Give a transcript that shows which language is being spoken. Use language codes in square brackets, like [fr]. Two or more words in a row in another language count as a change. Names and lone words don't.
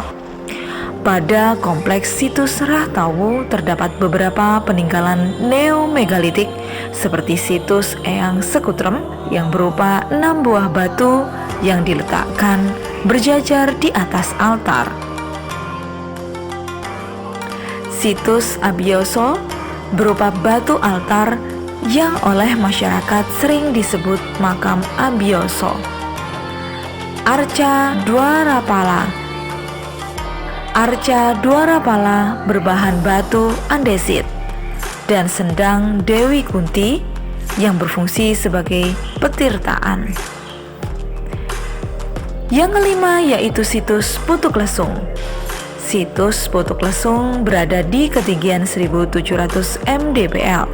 [id] Pada kompleks situs Rahtawu terdapat beberapa peninggalan neomegalitik seperti situs Eyang Sekutrem yang berupa 6 buah batu yang diletakkan berjajar di atas altar. Situs Abioso berupa batu altar yang oleh masyarakat sering disebut makam Abioso. Arca Dwarapala. Arca Dwarapala berbahan batu andesit dan sendang Dewi Kunti yang berfungsi sebagai petirtaan. Yang kelima yaitu situs Putuk Lesung. Situs Putuk Lesung berada di ketinggian 1700 mdpl.